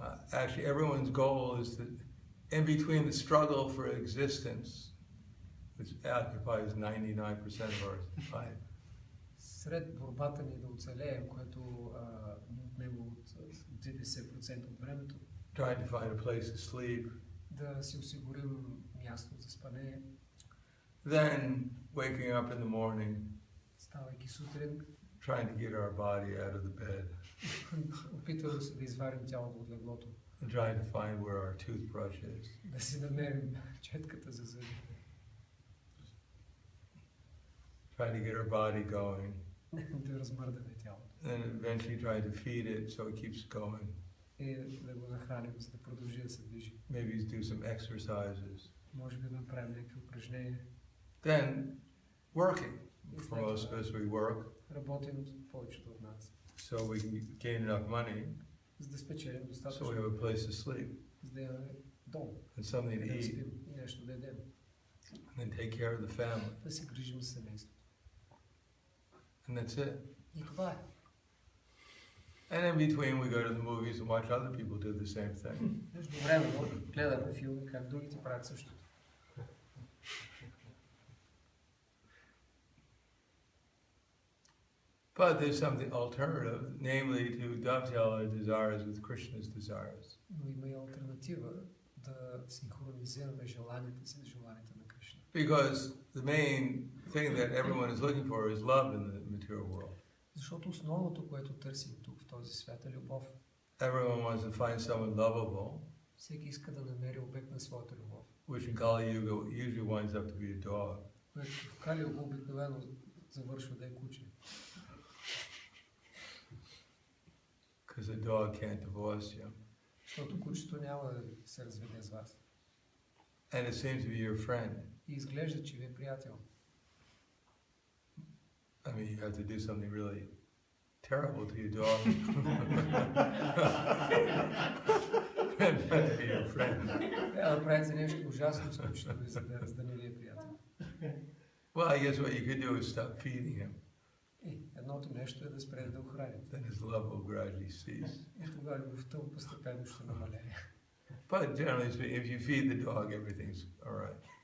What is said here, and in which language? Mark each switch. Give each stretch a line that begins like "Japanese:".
English: Actually, everyone's goal is that in between the struggle for existence, which occupies 99% of our life.
Bulgarian: Сред борбата ни да оцелеем, което от него от 90% от времето,
English: trying to find a place to sleep,
Bulgarian: да си осигурим място за спане,
English: then waking up in the morning,
Bulgarian: ставайки сутрин,
English: trying to get our body out of the bed,
Bulgarian: опитваме се да извадим тялото от леглото,
English: and trying to find where our toothbrush is.
Bulgarian: да си намерим четката за зъби,
English: trying to get our body going,
Bulgarian: да размърдаме тялото
English: and eventually trying to feed it so it keeps going.
Bulgarian: и да го нахраним, за да продължи да се движи.
English: Maybe do some exercises.
Bulgarian: Може би да направим някакви упражнения.
English: Then working. For most of us we work
Bulgarian: Работим повечето от нас,
English: so we can gain enough money
Bulgarian: за да спечелим
English: so
Bulgarian: достатъчно,
English: we have a place to sleep
Bulgarian: за да имаме дом,
English: and something to
Bulgarian: да
English: eat
Bulgarian: спим и нещо да едем,
English: and then take care of the family.
Bulgarian: да се грижим за семейството.
English: And that's it.
Bulgarian: И това е.
English: And in between we go to the movies and watch other people do the same thing.
Bulgarian: Между времето гледаме филми, как другите правят същото.
English: But there's something alternative, namely to dovetail our desires with Krishna's desires.
Bulgarian: Но има и алтернатива да синхронизираме желанията си с желанията на Кришна.
English: Because the main thing that everyone is looking for is love in the material world.
Bulgarian: Защото основното, което търсим тук в този свят е любов.
English: Everyone wants to find someone lovable,
Bulgarian: Всеки иска да намери обект на своята любов.
English: which in Kali Yuga usually winds up to be a dog.
Bulgarian: Което в Кали Юга обикновено завършва да е куче.
English: Because a dog can't divorce you.
Bulgarian: Защото кучето няма да се разведе с вас.
English: And it seems to be your friend.
Bulgarian: И изглежда, че ви е приятел.
English: I mean, you have to do something really terrible to your dog to be your friend.
Bulgarian: Трябва да правите нещо ужасно с кучето ви, за да не ви е приятел.
English: Well, I guess what you could do is stop feeding him.
Bulgarian: Едното нещо е да спрете да охраните.
English: Then his love will gradually cease.
Bulgarian: И тогава любовта му постепенно ще намалее.
English: But generally speaking, if you feed the dog, everything's all right.